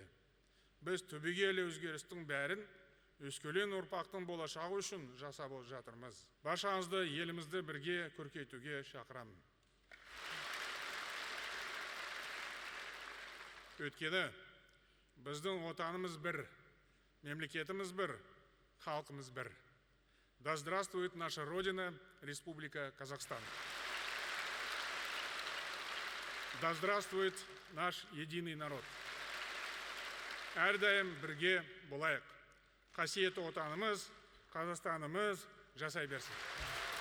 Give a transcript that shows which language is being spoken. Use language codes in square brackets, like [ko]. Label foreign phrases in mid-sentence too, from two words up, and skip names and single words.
[kk] Біз түбегейлі өзгерістің бәрін өскелең ұрпақтың болашағы үшін жасап жатырмыз. Баршаңызды елімізді бірге көркейтуге шақырамын. Өйткені біздің отанымыз бір, мемлекетіміз бір, халқымыз бір. [ru] Да здравствует наша Родина, Республика Казахстан. Да здравствует наш единый народ. [kk] Әрдайым бірге болайық. Қасиетті отанымыз, Қазақстанымыз жасай берсін.